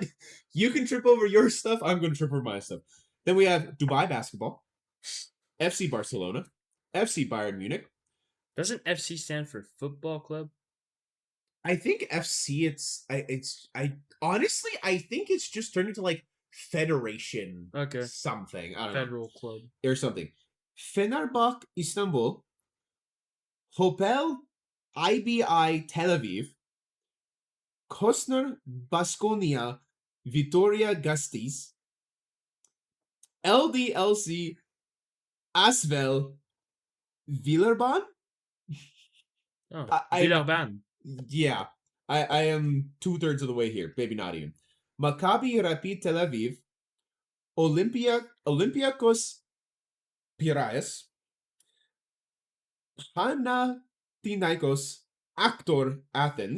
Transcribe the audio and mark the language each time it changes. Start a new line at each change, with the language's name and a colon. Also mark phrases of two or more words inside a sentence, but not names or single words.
English: You can trip over your stuff. I'm going to trip over my stuff. Then we have Dubai Basketball, FC Barcelona, FC Bayern Munich. Doesn't FC stand for football club? I think FC. I honestly I think it's just turned into like federation. Okay. Something. I don't know. Federal club. Or something. Fenerbahce Istanbul, Hopel IBI Tel Aviv, Kostner Baskonia Vitoria Gasteiz, LDLC Asvel Villeurbanne. Oh, I- Villeurbanne. Yeah, I am 2/3 of the way here. Maybe not even. Maccabi Rapid Tel Aviv, Olympiacos Piraeus, Panathinaikos Actor Athens.